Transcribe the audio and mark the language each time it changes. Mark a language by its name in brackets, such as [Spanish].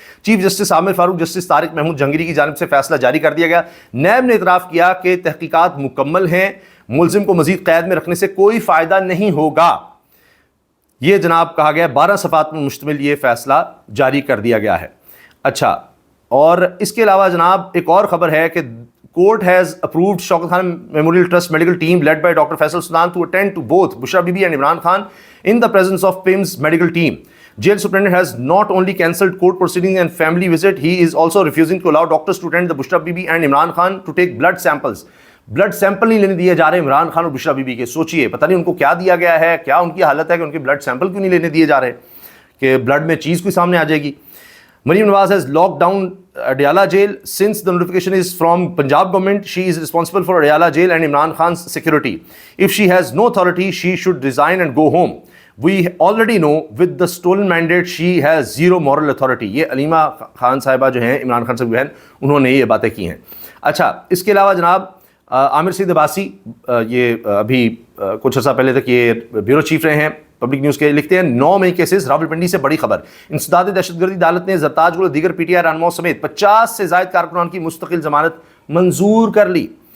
[Urdu] Chief justice عامر فاروق, justice Tariq Mahmood Jahangiri کی جانب سے فیصلہ جاری کر دیا گیا. نیب نے اعتراف کیا کہ تحقیقات مکمل ہیں, ملزم کو مزید قید میں رکھنے سے کوئی فائدہ نہیں ہوگا. یہ جناب کہا گیا, 12 صفحات میں مشتمل یہ فیصلہ جاری کر دیا گیا ہے. اچھا, اور اس کے علاوہ جناب ایک اور خبر ہے کہ [English] Court has approved Shaukat Khan Memorial Trust medical team led by Dr. Faisal Sultan to attend to both Bushra Bibi and Imran Khan in the presence of PIM's medical team. Jail superintendent has not only cancelled court proceedings and family visit, he is also refusing to allow doctors to attend the Bushra Bibi and Imran Khan to take blood samples. [Urdu] Blood sample نہیں لینے دیے جا رہے عمران خان اور بشرا be be کے. سوچئے پتہ نہیں ان کو کیا دیا گیا ہے, کیا ان کی حالت ہے کہ ان کے بلڈ سیمپل کیوں نہیں لینے دیے جا رہے, کہ بلڈ میں چیز کوئی سامنے آ جائے گی. [English] Maryam Nawaz has locked down Adiala jail since the notification is from Punjab government. She is responsible for Adiala jail and Imran Khan's security. If she has no authority, she should resign and go home. We already know with the stolen mandate she has zero moral authority. [Urdu] یہ علیمہ خان صاحبہ جو ہیں عمران خان سے بہن, انہوں نے یہ باتیں کی ہیں. اچھا, اس کے علاوہ جناب عامر سعید عباسی, یہ ابھی کچھ عرصہ پہلے تک یہ بیورو چیف رہے ہیں پبلک نیوز کے, لکھتے ہیں 9 مئی کیسز. راولپنڈی سے بڑی خبر, انسداد دہشت گردی عدالت نے زرتاج گل دیگر پی ٹی آئی رہنماؤں سمیت 50 سے زائد کارکنان کی مستقل ضمانت منظور کر لی.